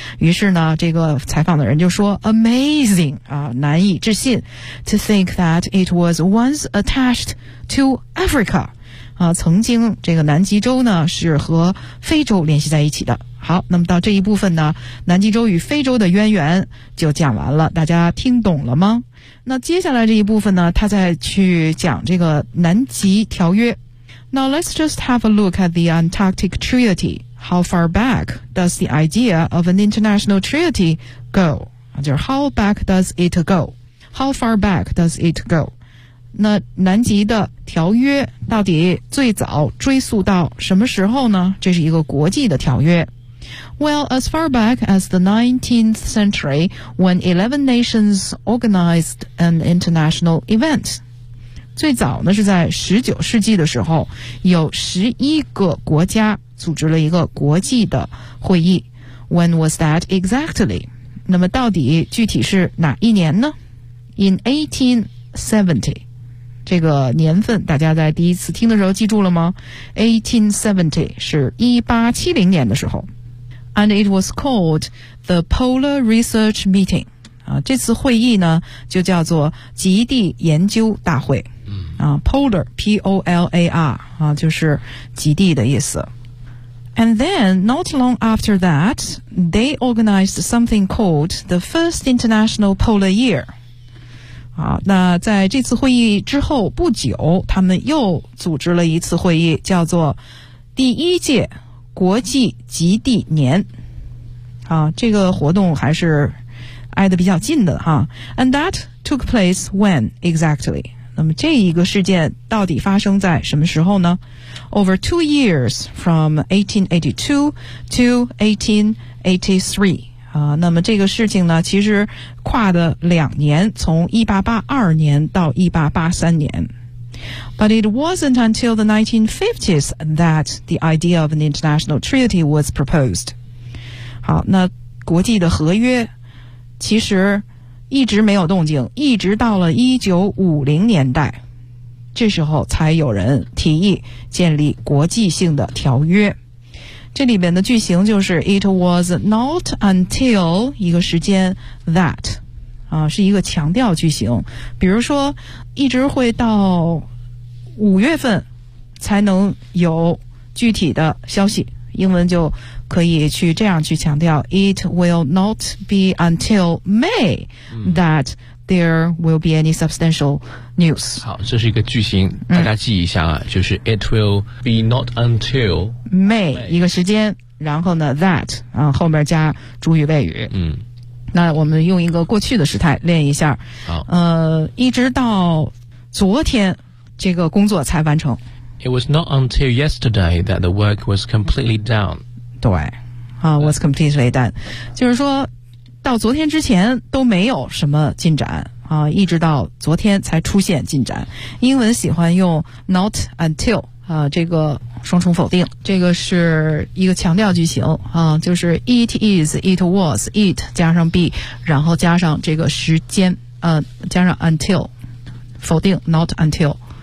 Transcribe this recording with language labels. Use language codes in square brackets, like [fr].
[zh] 于是呢，这个采访的人就说 ：“Amazing 啊，难以置信 ， [en] to think that it was once attached to Africa [zh] 啊，曾经这个南极洲呢是和非洲联系在一起的。” 好，那么到这一部分呢，南极洲与非洲的渊源就讲完了，大家听懂了吗？那接下来这一部分呢，他再去讲这个南极条约。 [en] Now let's just have a look at the Antarctic Treaty. How far back does the idea of an international treaty go? 就是 how back does it go? How far back does it go? [zh] 那南极的条约到底最早追溯到什么时候呢？这是一个国际的条约。 [en] Well, as far back as the 19th century, when 11 nations organized an international event. [zh] 最早呢是在19世纪的时候，有11个国家组织了一个国际的会议。 [en] When was that exactly? [zh] 那么到底具体是哪一年呢？ [en] In 1870. [zh] 这个年份大家在第一次听的时候记住了吗？ 1870 是1870年的时候。 [en] And it was called the Polar Research Meeting、 [zh] 啊、这次会议呢就叫做极地研究大会、Polar P-O-L-A-R、就是极地的意思。 [en] And then not long after that they organized something called the First International Polar Year。 [zh] 好，那在这次会议之后不久，他们又组织了一次会议，叫做第一届国际极地年。啊，这个活动还是挨得比较近的哈。 [en] And that took place when exactly? [zh] 那么这一个事件到底发生在什么时候呢？ [en] Over 2 years from 1882 to 1883 [zh] 那么这个事情呢其实跨的两年，从1882年到1883年。 [en] But it wasn't until the 1950s that the idea of an international treaty was proposed. [zh] 好，那国际的合约其实一直没有动静，一直到了1950年代，这时候才有人提议建立国际性的条约。这里面的句型就是 [en] It was not until [zh] 一个时间 that 啊，是一个强调句型。比如说一直会到五月份才能有具体的消息，英文就可以去这样去强调 [en] It will not be until May that there will be any substantial news。 [zh] 好，这是一个句型，大家记一下，就是 [en] It will be not until [zh] May 一个时间，然后呢 that 啊，后面加主语谓语。嗯，那我们用一个过去的时态练一下。好，一直到昨天这个工作才完成。 [en] It was not until yesterday that the work was completely done. 对，was completely done. [zh] 就是说到昨天之前都没有什么进展啊，一直到昨天才出现进展。英文喜欢用 not until 啊，这个双重否定，这个是一个强调句型啊，就是 [en] it is, it was, [zh] it 加上 be, 然后加上这个时间，加上 until, 否定 not until。